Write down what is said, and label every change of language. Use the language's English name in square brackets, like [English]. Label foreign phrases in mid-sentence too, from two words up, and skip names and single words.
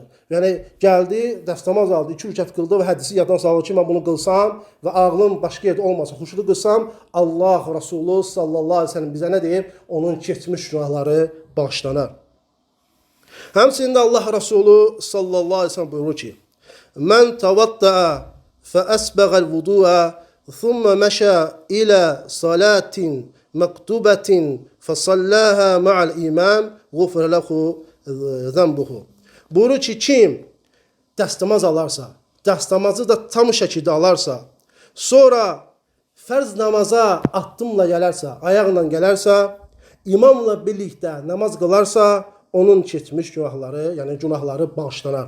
[Azerbaijani] Yəni, gəldi, dəstəmaz aldı, 2 rükət qıldı və hədisi yaddan salır ki, mən bunu qılsam və ağlım başqa yerdə olmasın, xuşulu qılsam, Allah Resulü [Arabic] صلى الله عليه وسلم [Azerbaijani] bizə nə deyir? Onun keçmiş günahları bağışlanar. Həmçində Allah Resulü [Arabic] صلى الله عليه وسلم [Azerbaijani] buyurur ki, [Arabic] من توضأ فأسبغ الوضوء ثم مشى إلى صلاة مكتوبة فصلاها مع الإمام غفر له ذنبه. [Azerbaijani] Buyurur ki, kim dəstəmaz alarsa, dəstəmazı da tam şəkildə alarsa, sonra fərz namaza addımla gələrsə, ayaqla gələrsə, imamla birlikdə namaz qılarsa, onun keçmiş günahları, yəni günahları bağışlanar.